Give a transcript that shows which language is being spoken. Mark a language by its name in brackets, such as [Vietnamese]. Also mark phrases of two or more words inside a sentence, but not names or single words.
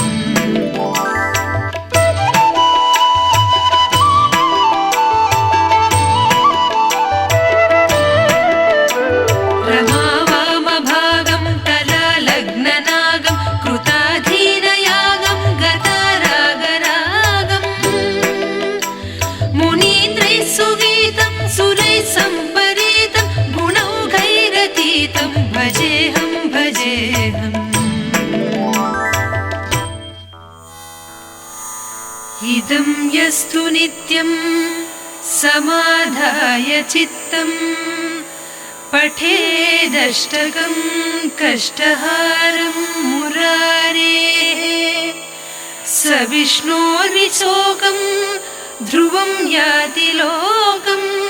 [Sanskrit] రమావామభాగం తలాలగ్ననాగం కృతాధీనయాగం గతారాగరాగం మునీంద్రైః సుగీతం సురైః సంపరీతం గుణౌఘైరతీతం భజేహం భజేహం ఇదం యస్తు నిత్యం समाधाय चित्तम् पठेदष्टकं कष्टहारं मुरारेः स विष्णोर्विशोकं ध्रुवं याति लोकं